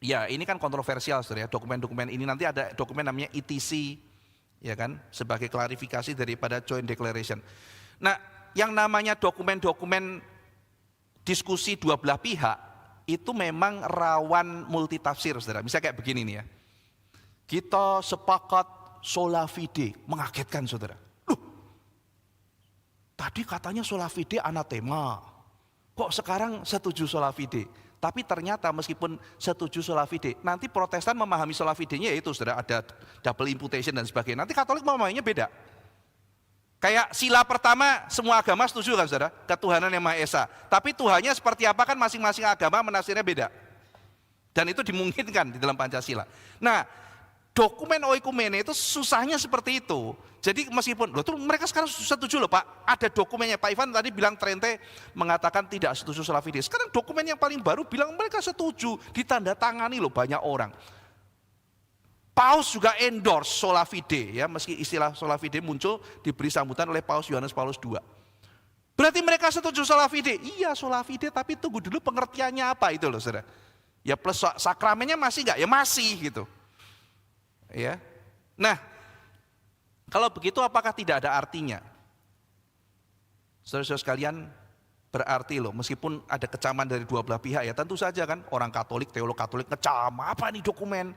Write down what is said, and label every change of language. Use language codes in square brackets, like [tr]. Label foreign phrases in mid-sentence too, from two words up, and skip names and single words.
[id] Ya, ini kan kontroversial, saudara. Dokumen-dokumen ini nanti ada dokumen namanya ETC, ya kan, sebagai klarifikasi daripada Joint Declaration. Nah, yang namanya dokumen-dokumen diskusi dua belah pihak itu memang rawan multitafsir, saudara. Misalnya kayak begini nih ya. Kita sepakat [la] sola fide, [id] mengagetkan, saudara. Loh, tadi katanya [la] sola fide [id] anatema, kok sekarang setuju [la] sola fide? [id] Tapi ternyata meskipun setuju [la] sola fide, [id] nanti Protestan memahami [la] sola fide- [id] nya yaitu saudara ada [en] double imputation [id] dan sebagainya. Nanti Katolik memahaminya beda. Kayak sila pertama semua agama setuju kan saudara, ketuhanan yang Maha Esa. Tapi Tuhannya seperti apa kan masing-masing agama menafsirnya beda. Dan itu dimungkinkan di dalam Pancasila. Nah, dokumen oikumene itu susahnya seperti itu. Jadi meskipun, loh tuh mereka sekarang setuju loh Pak, ada dokumennya. Pak Ivan tadi bilang Trente mengatakan tidak setuju [la] sola fide. [id] Sekarang dokumen yang paling baru bilang mereka setuju, ditandatangani loh banyak orang. Paus juga endorse [la] sola fide [id] ya, meski istilah [la] sola fide [id] muncul diberi sambutan oleh Paus Yohanes Paulus II. Berarti mereka setuju [la] sola fide? [id] Iya [la] sola fide, [id] tapi tunggu dulu pengertiannya apa itu loh saudara. Ya plus sakramennya masih enggak? Ya masih gitu. Ya. Nah, kalau begitu apakah tidak ada artinya? Saudara-saudara sekalian, berarti loh, meskipun ada kecaman dari dua belah pihak ya, tentu saja kan orang Katolik, teolog Katolik ngecam, apa nih dokumen?